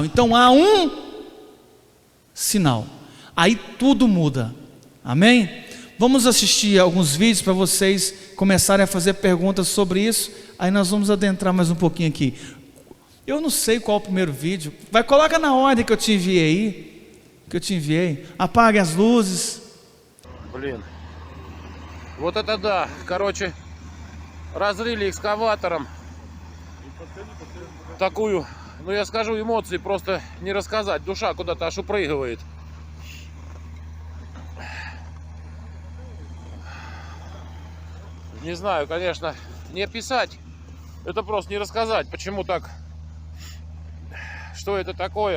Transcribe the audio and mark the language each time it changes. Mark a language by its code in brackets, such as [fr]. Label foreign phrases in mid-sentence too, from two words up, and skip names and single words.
[pt] Então há um sinal, aí tudo muda, amém? Vamos assistir alguns vídeos para vocês começarem a fazer perguntas sobre isso, aí nós vamos adentrar mais um pouquinho aqui. Eu não sei qual é o primeiro vídeo, coloca na ordem que eu te enviei, apague as luzes. [ru] Блин, вот это да, короче, разрыли экскаватором такую, ну я скажу, эмоции просто не рассказать, душа куда-то аж упрыгивает. Не знаю, конечно, не описать, это просто не рассказать, почему так, что это такое.